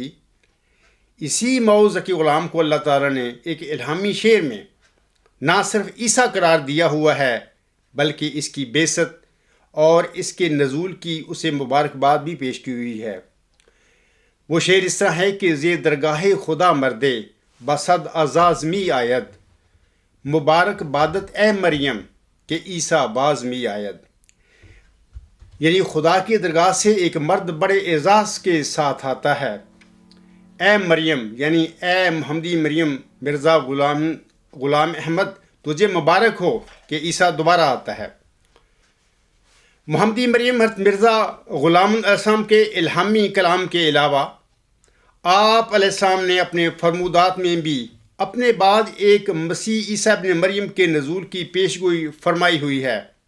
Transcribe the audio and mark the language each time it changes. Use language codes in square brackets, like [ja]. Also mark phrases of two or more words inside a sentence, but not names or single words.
[ur] اسی مئو ذکی غلام کو اللہ تعالیٰ نے ایک الہامی شعر میں نہ صرف عیسیٰ قرار دیا ہوا ہے بلکہ اس کی بعثت اور اس کے نزول کی اسے مبارکباد بھی پیش کی ہوئی ہے۔ وہ شعر اس طرح ہے کہ [fa] زی درگاہ خدا مردے بصد اعزاز می آید، مبارک بادت اے مریم کہ عیسیٰ باز می آید، [ur] یعنی خدا کی درگاہ سے ایک مرد بڑے اعزاز کے ساتھ آتا ہے۔ اے مریم یعنی اے محمدی مریم مرزا غلام احمد، تجھے مبارک ہو کہ عیسیٰ دوبارہ آتا ہے۔ محمدی مریم حضرت مرزا غلام [ar] علیہ السلام [ur] کے الہامی کلام کے علاوہ آپ [ar] علیہ السلام [ur] نے اپنے فرمودات میں بھی اپنے بعد ایک مسیح عیسیٰ ابن مریم کے نزول کی پیشگوئی فرمائی ہوئی ہے۔